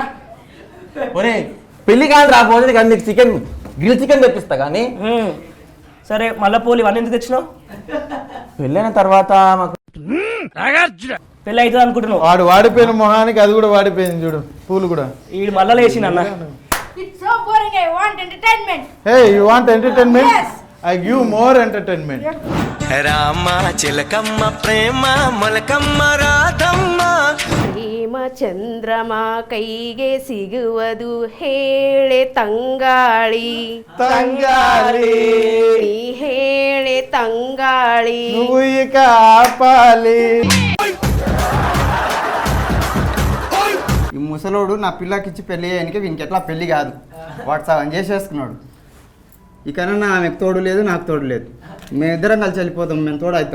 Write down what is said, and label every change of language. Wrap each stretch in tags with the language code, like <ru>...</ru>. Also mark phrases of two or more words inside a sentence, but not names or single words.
<te>ఒరే పెళ్లి కాదు రా భోజనం కానీ నీకు</te> <en>chicken grill chicken</en> <te>తెప్పిస్తా కానీ. సరే మళ్ళీ పూలు ఇవన్నీ ఎందుకు తెచ్చినావు? పెళ్ళైన తర్వాత మాకు పెళ్ళి అవుతుంది అనుకుంటున్నావు. వాడు వాడిపోయిన మొహానికి అది కూడా వాడిపోయింది చూడు, పూలు కూడా. ఈ మళ్ళా లేచిన అన్న.</te> <en>Hey, you want entertainment? Yes. I give more entertainment.</en> <te>రామ చిలకమ్మ ప్రేమ మొలకమ్మ రాధమ్మ</te> <kn>ಪ್ರೇಮ ಚಂದ್ರಮ ಕೈಗೆ ಸಿಗುವುದು ಹೇಳೆ ತಂಗಾಳಿ ತಂಗಾಳಿ ನೀ ಹೇಳೆ ತಂಗಾಳಿ</kn> <te>నువ్వు ఇక ఆపాలి. ముసలోడు నా పిల్లకిచ్చి పెళ్లి చేయడానికి వీనికి ఎట్లా పెళ్లి కాదు, వాడు సగం చేసేసుకున్నాడు. ఇకనన్నా ఆమెకు తోడు లేదు, నాకు తోడు లేదు. మేమిద్దరం కలిసి వెళ్ళిపోతాం, మేము తోడు అవుతాం.</te>